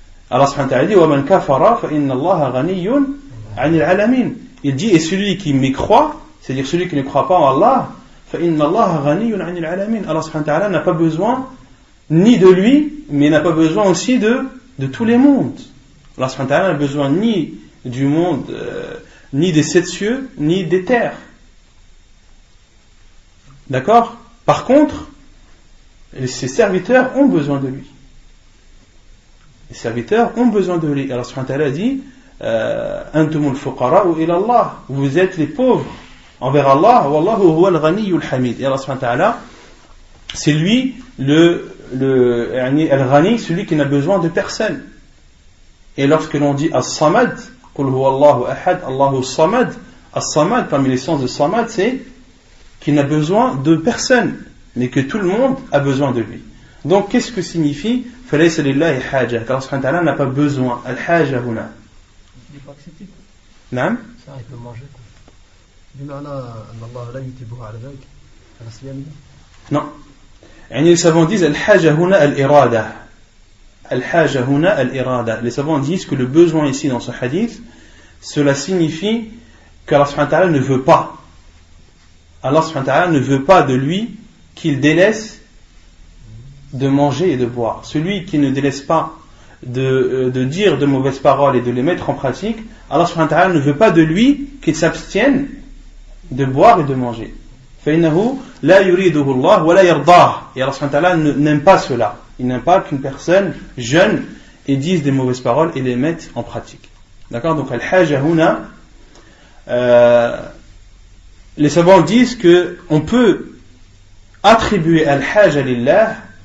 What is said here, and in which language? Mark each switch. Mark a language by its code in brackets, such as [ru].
[ar] Allah subhanahu wa ta'ala dit وَمَنْ كَفَرَ فَإِنَّ اللَّهَ غَنِيٌّ عَنِ الْعَالَمِينَ. [fr] Il dit, et celui qui mécroit, c'est-à-dire celui qui ne croit pas en Allah, [ar] فَإِنَّ اللَّهَ غَنِيٌّ عَنِ الْعَالَمِينَ. [fr] Allah subhanahu wa ta'ala n'a pas besoin ni de lui, mais n'a pas besoin aussi de tous les mondes. Allah subhanahu wa ta'ala n'a besoin ni du monde, ni des 7 cieux, ni des terres. D'accord? Par contre, ses serviteurs ont besoin de lui. Les serviteurs ont besoin de lui. Allah subhanahu wa ta'ala dit [ar] Antumul fuqara'u ila Allah. [fr] Vous êtes les pauvres envers Allah. [ar] Wallahu huwal ghaniyyul hamid. [fr] Et Allah subhanahu wa ta'ala, c'est lui al-ghani, celui qui n'a besoin de personne. Et lorsque l'on dit as-samad, [ar] qul huwa Allahu ahad, Allahu as-samad, [fr] as-samad, parmi les sens de samad, c'est qu'il n'a besoin de personne, mais que tout le monde a besoin de lui. Donc, qu'est-ce que signifie [ar] فَلَيْسَ لِلَّهِ حَاجَةٌ? [fr] Car Allah ta'ala n'a pas besoin. [ar] Al-haja huna. [fr] Il n'est pas accepté. [ar] Naam? [fr] Ça, il peut manger. [ar] بمعنى أن الله لا يتبه على ذلك على صيامه. [fr] Non. Les savants disent [ar] al-haja huna al-irada. Al-haja huna al-irada. [fr] Les savants disent que le besoin ici dans ce hadith, cela signifie qu'Allah subhanahu wa ta'ala ne veut pas. Allah subhanahu wa ta'ala ne veut pas de lui qu'il délaisse de manger et de boire. Celui qui ne délaisse pas de dire de mauvaises paroles et de les mettre en pratique, Allah subhanahu wa ta'ala ne veut pas de lui qu'il s'abstienne de boire et de manger. [ar] فإنه لا يريده الله ولا يرضاه. [fr] Et Allah subhanahu wa ta'ala n'aime pas cela. Il n'aime pas qu'une personne jeûne et dise des mauvaises paroles et les mette en pratique. D'accord? Donc [ar] al-haja huna, [fr] les savants disent que on peut attribuer al-haja lillah